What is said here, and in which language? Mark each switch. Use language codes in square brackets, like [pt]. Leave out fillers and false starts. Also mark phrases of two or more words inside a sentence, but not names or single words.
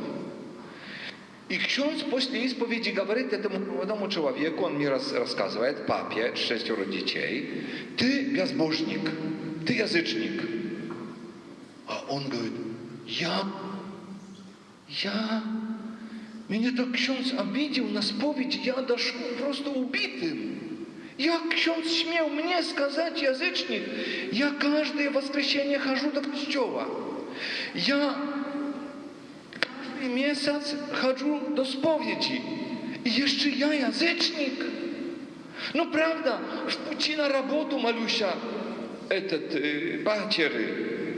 [ru] И ksiądz после исповеди говорит этому молодому человеку, он мне рассказывает, папе, 6 детей, ты безбожник, ты язычник. А он говорит, меня так ksiądz обидел на споведи, я дошел просто убитым. [pl] Ksiądz śmiał mnie [ru] сказать, язычник, я каждое воскресенье хожу до костела. Я каждый месяц хожу до споведи. И еще я язычник. Ну, правда, в пути на работу молюсь, батеры.